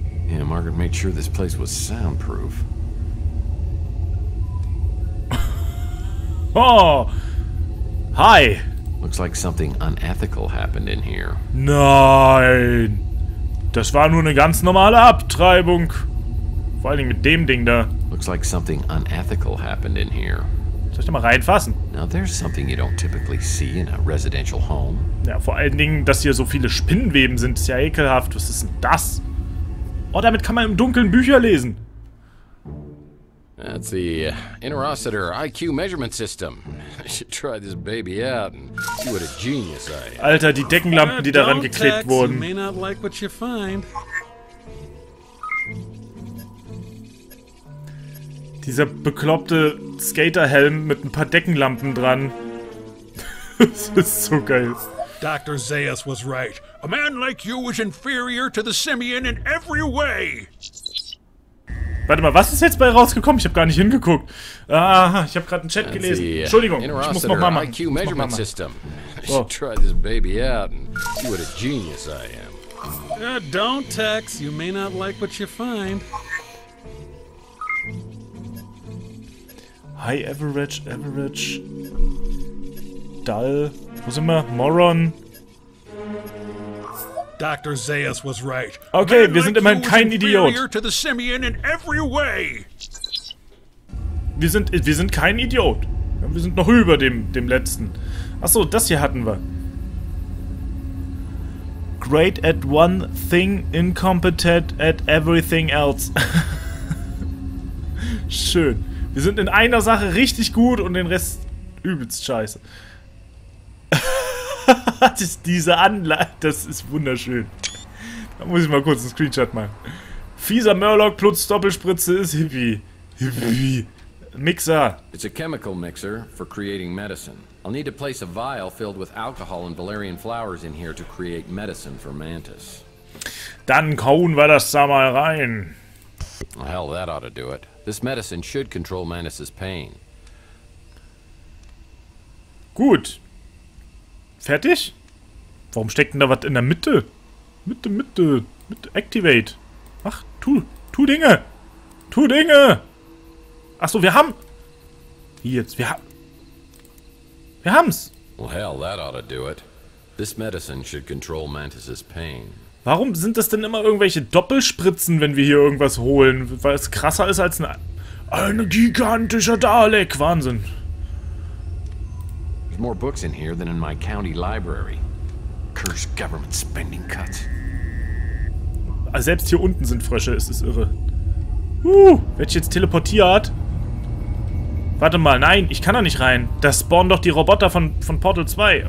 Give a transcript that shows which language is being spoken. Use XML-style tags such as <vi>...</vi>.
<en>Yeah, Margaret made sure this place was soundproof. Oh! Hi! Looks like something unethical happened in here.</en> <de>Nein! Das war nur eine ganz normale Abtreibung. Vor allen Dingen mit dem Ding da.</de> <en>Looks like something unethical happened in here.</en> <de>Soll ich da mal reinfassen?</de> <en>Now there's something you don't typically see in a residential home.</en> <de>Ja, vor allen Dingen, dass hier so viele Spinnenweben sind, ist ja ekelhaft. Was ist denn das? Oh, damit kann man im Dunkeln Bücher lesen.</de> <en>That's the interocitor IQ measurement system. I should try this baby out and see what a genius I am.</en> <de>Alter, die Deckenlampen, die daran geklebt wurden.</de> <en>You may not like what you find.</en> <de>Dieser bekloppte Skaterhelm mit ein paar Deckenlampen dran. Das ist so geil.</de> <en>Dr. Zaius was right. A man like you is inferior to the simian in every way.</en> <de>Warte mal, was ist jetzt bei rausgekommen? Ich habe gar nicht hingeguckt. Ah, ich habe gerade einen Chat gelesen. Entschuldigung, ich muss noch mal machen.</de> <en>IQ measurement system. I should try this baby out and see what a genius I am. Don't, Tex. You may not like what you find. High average, dull.</en> <de>Wo sind wir?</de> <en>Moron. Dr. Zaius was right.</en> <de>Okay, wir sind immerhin kein Idiot. Wir sind kein Idiot. Wir sind noch über dem letzten. Achso, das hier hatten wir.</de> <en>Great at one thing, incompetent at everything else.</en> <de>Schön. Wir sind in einer Sache richtig gut und den Rest übelst scheiße. Das ist diese Anlage. Das ist wunderschön. Da muss ich mal kurz einen Screenshot machen. Fieser Murlok plus Doppelspritze ist Hippie. Hippie. Mixer.</de> <en>It's a chemical mixer for creating medicine. I'll need to place a vial filled with alcohol and valerian flowers in here to create medicine for Mantis.</en> <de>Dann kauen wir das da mal rein.</de> <en>Well, hell, that ought to do it. This medicine should control Mantis's pain.</en> <de>Gut. Fertig? Warum steckt denn da was in der Mitte? Mitte. Activate. Ach, tu Dinge. Tu Dinge. Achso, wir haben... Wie jetzt? Wir haben's.</de> <en>Well, hell, that ought to do it. This medicine should control Mantis's pain.</en> <de>Warum sind das denn immer irgendwelche Doppelspritzen, wenn wir hier irgendwas holen? Weil es krasser ist als ein gigantischer Dalek. Wahnsinn.</de> <en>There's more books in here than in my county library. Cursed government spending cuts.</en> <de>Also selbst hier unten sind Frösche, es ist irre. Werd ich jetzt teleportiert? Warte mal, nein, ich kann da nicht rein. Da spawnen doch die Roboter von Portal 2.</de>